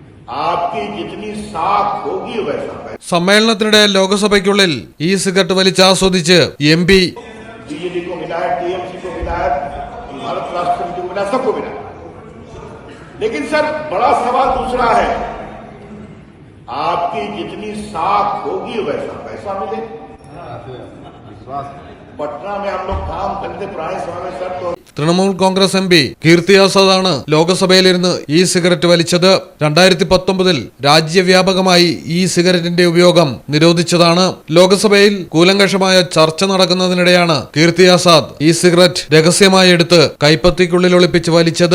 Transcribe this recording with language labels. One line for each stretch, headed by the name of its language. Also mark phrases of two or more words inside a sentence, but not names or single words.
Hindi: आपकी जितनी साख होगी वैसा
Malayalam: സമ്മേളനത്തിനിടെ ലോക്സഭയ്ക്കുള്ളിൽ ഈ സിഗരറ്റ് വലിച്ചാസ്വദിച്ച് എം പി
Hindi: बीजेपी को मिला है, टीएमसी को मिला है, भारत राष्ट्र समिति को मिला, सबको मिला। लेकिन सर बड़ा सवाल दूसरा है, आपकी जितनी साख होगी वैसा पैसा मिले। पटना में हम लोग काम करते पुराने समय में सर तो
Malayalam: തൃണമൂൽ കോൺഗ്രസ് എം പി കീർത്തി ആസാദാണ് ലോക്സഭയിലിരുന്ന് ഈ സിഗരറ്റ് വലിച്ചത്. 2019 രാജ്യവ്യാപകമായി ഈ സിഗരറ്റിന്റെ ഉപയോഗം നിരോധിച്ചതാണ്. ലോക്സഭയിൽ കൂലങ്കഷമായ ചർച്ച നടക്കുന്നതിനിടെയാണ് കീർത്തി ആസാദ് ഈ സിഗരറ്റ് രഹസ്യമായി എടുത്ത് കൈപ്പത്തിക്കുള്ളിൽ ഒളിപ്പിച്ച് വലിച്ചത്.